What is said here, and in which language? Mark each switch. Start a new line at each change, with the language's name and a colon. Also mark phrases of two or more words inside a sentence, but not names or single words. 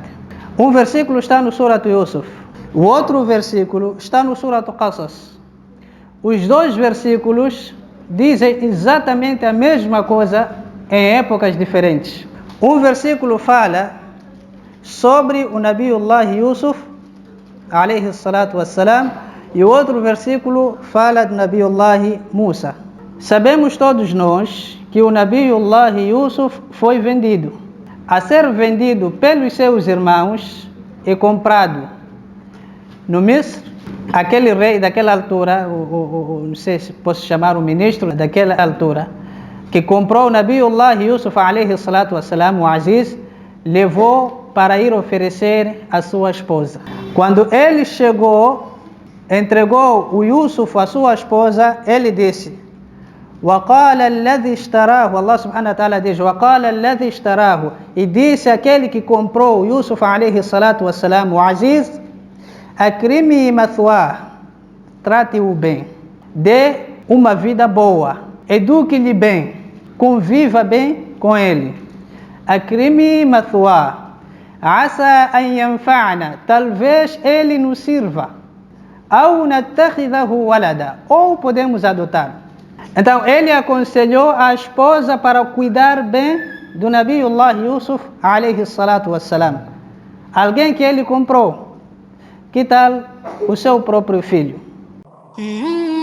Portuguese: Um versículo está no Surat Yusuf, o outro versículo está no Surat Qasas. Os 2 versículos dizem exatamente a mesma coisa em épocas diferentes. Um versículo fala sobre o Nabiullah Yusuf,
Arabic: عليه الصلاة والسلام,
Portuguese: e o outro versículo fala de Nabiullah Musa. Sabemos todos nós que o Nabiullah Yusuf foi vendido. A ser vendido pelos seus irmãos e comprado no Misr, aquele rei daquela altura, não sei se posso chamar o ministro daquela altura, que comprou o Nabiullah Yusuf
Arabic: عليه الصلاة والسلام,
Portuguese: o Aziz, levou para ir oferecer a sua esposa. Quando ele chegou, entregou o Yusuf à sua esposa, ele disse:
Arabic: وَقَالَ الَّذِي اشْتَرَاهُ, الله سبحانه وتعالى diz: وَقَالَ الَّذِي اشْتَرَاهُ,
Portuguese: e disse aquele que comprou Yusuf
Arabic: عليه الصلاة والسلام,
Portuguese: o Aziz:
Arabic: أكرمي مثواه,
Portuguese: trate-o bem. Dê uma vida boa. Eduque-lhe bem. Conviva bem com ele.
Arabic: أكرمي مثواه عسى أن ينفعنا,
Portuguese: talvez ele nos sirva. Ou
Arabic: نتخذه ولدا,
Portuguese: ou podemos adotar. Então ele aconselhou a esposa para cuidar bem do Nabiullah Yusuf
Arabic: عليه الصلاة والسلام.
Portuguese: Alguém que ele comprou. Que tal o seu próprio filho?